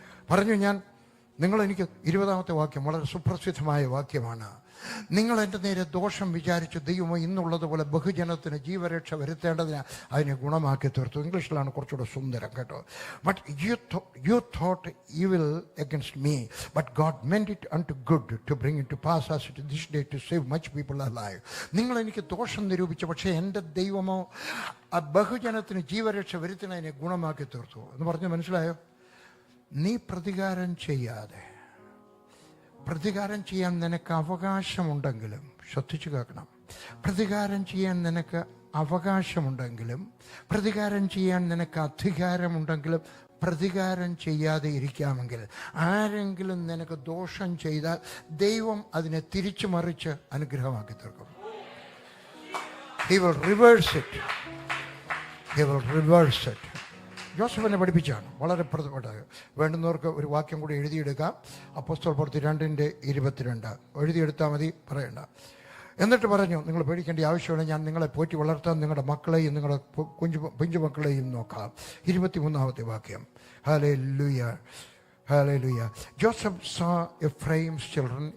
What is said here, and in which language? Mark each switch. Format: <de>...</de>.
<ml>പറഞ്ഞു ഞാൻ, നിങ്ങളെനിക്ക് 20-ാമത്തെ വാക്യം വളരെ സുപ്രസിദ്ധമായ വാക്യമാണ്. നിങ്ങൾ എൻ്റെ നേരെ ദോഷം വിചാരിച്ചു, ദൈവമോ ഇന്നുള്ളതുപോലെ ബഹുജനത്തിന് ജീവരക്ഷ വരുത്തേണ്ടതിന് അതിനെ ഗുണമാക്കി തീർത്തു. ഇംഗ്ലീഷിലാണ് കുറച്ചുകൂടെ സുന്ദരം കേട്ടോ.</ml> <en>But you thought evil against me, but God meant it unto good to bring it to pass as it this day to save much people alive.</en> <ml>നിങ്ങൾ എനിക്ക് ദോഷം നിരൂപിച്ചു, പക്ഷേ എൻ്റെ ദൈവമോ ആ ബഹുജനത്തിന് ജീവരക്ഷ വരുത്തുന്നതിനെ ഗുണമാക്കി തീർത്തു എന്ന് പറഞ്ഞ് മനസ്സിലായോ? നീ പ്രതികാരം ചെയ്യാതെ, പ്രതികാരം ചെയ്യാൻ നിനക്ക് അവകാശമുണ്ടെങ്കിലും, ശ്രദ്ധിച്ചു കേൾക്കണം, പ്രതികാരം ചെയ്യാൻ നിനക്ക് അവകാശമുണ്ടെങ്കിലും, പ്രതികാരം ചെയ്യാൻ നിനക്ക് അധികാരമുണ്ടെങ്കിലും പ്രതികാരം ചെയ്യാതെ ഇരിക്കാമെങ്കിൽ, ആരെങ്കിലും നിനക്ക് ദോഷം ചെയ്താൽ ദൈവം അതിനെ തിരിച്ചു മറിച്ച് അനുഗ്രഹമാക്കി തീർക്കും.</ml> <en>He will reverse it. He will reverse it.</en> <ml>ജോസഫിനെ പഠിപ്പിച്ചാണ് വളരെ പ്രധാനപ്പെട്ട. വേണ്ടുന്നവർക്ക് ഒരു വാക്യം കൂടി എഴുതിയെടുക്കാം. അപ്പോസ്തലപ്രവൃത്തി 2:22 എഴുതിയെടുത്താൽ മതി, പറയണ്ട. എന്നിട്ട് പറഞ്ഞു, നിങ്ങൾ പേടിക്കേണ്ട ആവശ്യമില്ല, ഞാൻ നിങ്ങളെ പോറ്റി വളർത്താൻ നിങ്ങളുടെ മക്കളെയും നിങ്ങളുടെ കുഞ്ഞുമക്കളെയും നോക്കാം. 23-ാമത്തെ വാക്യം. Hallelujah, hallelujah.</ml> <en>Joseph saw Ephraim's children.</en>